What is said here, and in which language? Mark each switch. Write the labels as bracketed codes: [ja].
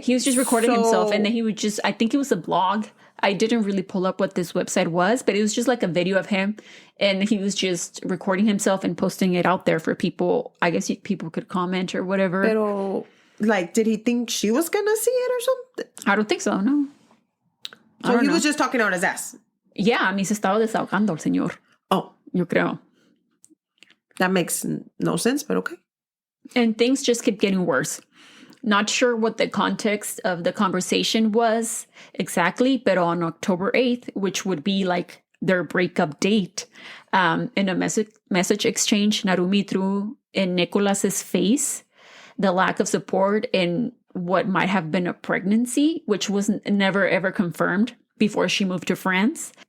[en] He was just recording himself, and then he would I think it was a blog. I didn't really pull up what this website was, but it was just like a video of him, and he was just recording himself and posting it out there for people. I guess people could comment or whatever. Pero, did he think she was gonna see it or something? I don't think so, no. So he was just talking out his ass? [es] Yeah, se estaba desahogando el señor. Oh. Yo creo. [en] That makes no sense, but okay. And things just kept getting worse. Not sure what the context of the conversation was exactly, but on October 8th, which would be like their breakup date, in a message exchange, Narumi threw in Nicolas's face the lack of support in what might have been a pregnancy, which was never ever confirmed before she moved to France.